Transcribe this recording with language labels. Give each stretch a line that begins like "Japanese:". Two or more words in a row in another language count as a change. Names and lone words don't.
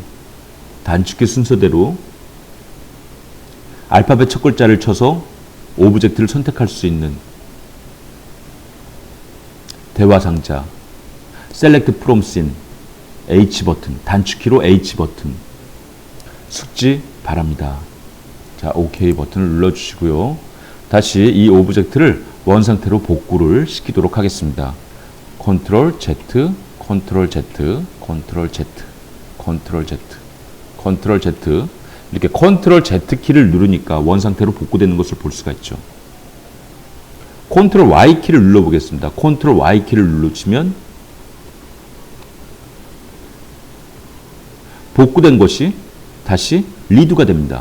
Korean: 단축키 순서대로 알파벳 첫 글자를 쳐서 오브젝트를 선택할 수 있는 대화 상자,
English: Select from Scene,
Korean: H 버튼, 단축키로 H 버튼 숙지 바랍니다. 자, OK 버튼을 눌러주시고요. 다시 이 오브젝트를 원상태로 복구를 시키도록 하겠습니다. Ctrl Z, Ctrl Z, Ctrl Z, Ctrl Z, Ctrl Z. 이렇게 Ctrl Z 키를 누르니까 원상태로 복구되는 것을 볼 수가 있죠. Ctrl Y 키를 눌러보겠습니다. Ctrl Y 키를 누르시면 복구된 것이 다시 리두가 됩니다.